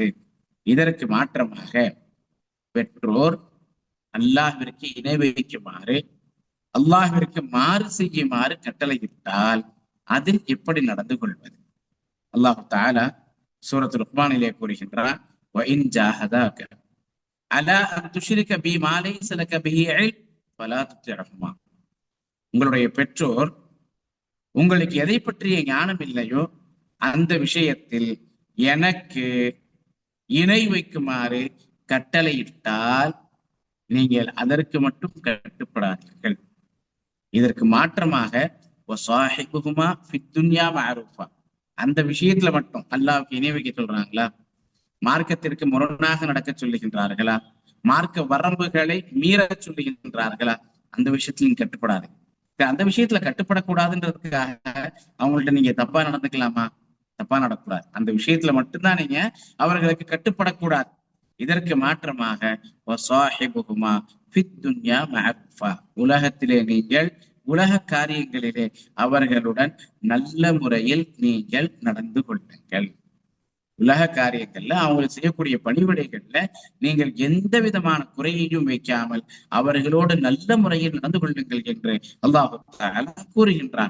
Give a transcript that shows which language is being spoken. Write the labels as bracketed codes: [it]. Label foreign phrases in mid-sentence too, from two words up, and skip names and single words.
[ta] இதற்கு மாற்றமாக பெற்றோர் அல்லாஹ்விற்கு இணை வைக்குமாறு, அல்லாஹ்விற்கு மாறு செய்யுமாறு கட்டளையிட்டால் அதில் எப்படி நடந்து கொள்வது? [ar] الله تعالى [ta] சூரத்துல் லுக்மானிலே கூறுகின்றான், [ar] وَإِنْ جَاهَدَاكَ عَلَىٰ أَنْ تُشْرِكَ بِي مَا لَيْسَ لَكَ بِهِ عِلْمٌ فَلَا تُطِعْهُمَا. [ta] உங்களுடைய பெற்றோர் உங்களுக்கு எதை பற்றிய ஞானம் இல்லையோ அந்த விஷயத்தில் எனக்கு இணை வைக்குமாறு கட்டளையிட்டால் நீங்கள் அதற்கு மட்டும் கட்டுப்படாதீர்கள். இதற்கு மாற்றமாக [ar] وَصَاحِبُهُمَا فِي الدُّنْيَا مَعْرُوفًا, [ta] அந்த விஷயத்துல மட்டும் அல்லாஹ்வுக்கு இணை வைக்க சொல்றாங்களா, மார்க்கத்திற்கு முரணாக நடக்க சொல்லுகின்றார்களா, மார்க்க வரம்புகளை மீற சொல்லுகின்றார்களா, அந்த விஷயத்துல நீங்க கட்டுப்படாது. அந்த விஷயத்துல கட்டுப்படக்கூடாதுன்றதுக்காக அவங்கள்ட்ட நீங்க தப்பா நடந்துக்கலாமா? தப்பா நடக்கூடாது. அந்த விஷயத்துல மட்டும்தான் நீங்க அவர்களுக்கு கட்டுப்படக்கூடாது. இதற்கு மாற்றமாக [ar] وَصَاحِبُهُمَا فِي الدُّنْيَا مَعْرُوفًا, [ta] உலகத்திலே நீங்கள் உலக காரியங்களிலே அவர்களுடன் நல்ல முறையில் நீங்கள் நடந்து கொள்ளுங்கள். உலக காரியங்கள்ல அவங்களுக்கு செய்யக்கூடிய பணிவிடைகள்ல நீங்கள் எந்த விதமான குறையையும் வைக்காமல் அவர்களோடு நல்ல முறையில் நடந்து கொள்ளுங்கள் என்று [ar] الله تعالى [ta] கூறுகின்றான்.